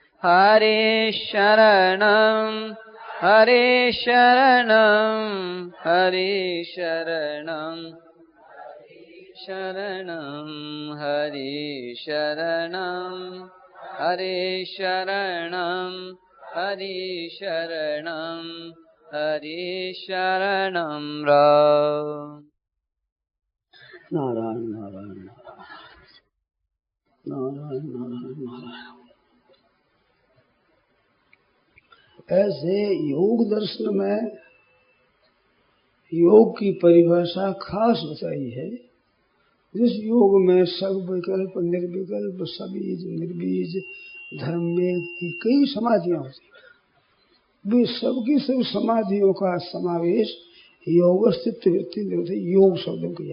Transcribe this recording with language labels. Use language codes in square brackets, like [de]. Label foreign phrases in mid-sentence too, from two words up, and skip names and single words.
[sa] हरे शरणं हरे शरणं हरे शरणं शरणं हरे शरणं हरे शरणं हरे शरणं हरे शरणं राम। नारायण नारायण नारायण नारायण नारायण। [hi] ऐसे योग दर्शन में योग की परिभाषा खास बताई है। जिस योग में सब विकल्प निर्विकल्प सबीज निर्बीज धर्म में की कई समाधियां होती हैं, वे सबकी सब समाधियों का समावेश योग स्थित वृत्ति निरोध योग शब्दों किया।